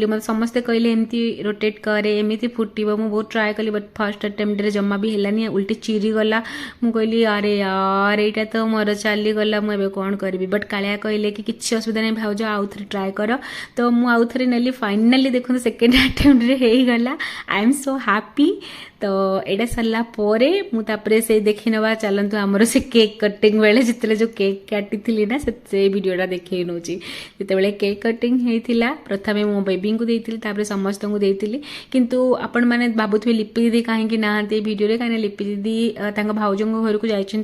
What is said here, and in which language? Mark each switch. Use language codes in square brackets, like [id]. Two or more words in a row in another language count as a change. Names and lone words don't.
[or] ମ ସମସ୍ତ କହଲେ ଏମତି ରୋଟେଟ କରେ, ଏମିତି ଫୁଟିବୋ। ମୁ ବହୁତ ଟ୍ରାଇ କରଲି, [en] but first attempt [or] ରେ ଜମ୍ମା ଭି ହେଲାନି, ଉଲଟି ଚିରି ଗଲା। ମୁ କହଲି [hi] अरे यार [or] ଏଟା ତୋ ମୋର ଚଲି ଗଲା, ମୁ ଏବେ କୋନ କରବି। ବଟ କାଲିଆ କହଲେ କି କିଛି ଅସୁବିଧା ନୈ ଭାଉଜ, ଆଉ ଥରେ ଟ୍ରାଇ କର। ତୋ ମୁ ଆଉ ଥରେ ନେଲି। ଫାଇନଲି ଦେଖୋ [en] second attempt [or] ରେ ହେଇ ଗଲା। [en] I am so happy. [or] ତୋ ଏଟା ସରଲା ପରେ ମୁ ତାପରେ ସେ ଦେଖି ନବା। ଚଲନ୍ତୁ ହମରୋ ସେ [en] cake cutting [or] ବେଳେ ଜିତଲେ ଜୋ କେକ କାଟି ଥିଲି ନା, ସେ ଭିଡିଓଟା ଦେଖୈ ନୋଚି। ଜିତେ ବେଳେ [en] cake cutting [or] ହେଇଥିଲା, ପ୍ରଥମେ ମୋ ବେବି କୋ ଦେଇଥିଲି, ତାପରେ ସମସ୍ତ କୋ ଦେଇଥିଲି। କିନ୍ତୁ ଆପଣ ମାନେ ଭାବୁଥିବେ ଲିପି ଦିଦି କାହେ କି ନାହାତେ ଭିଡିଓ ରେ, କାହେ ଲିପି ଦିଦି ତାଙ୍ଗା ଭାଉଜଙ୍ଗ ଘର କୋ ଯାଇଛନ।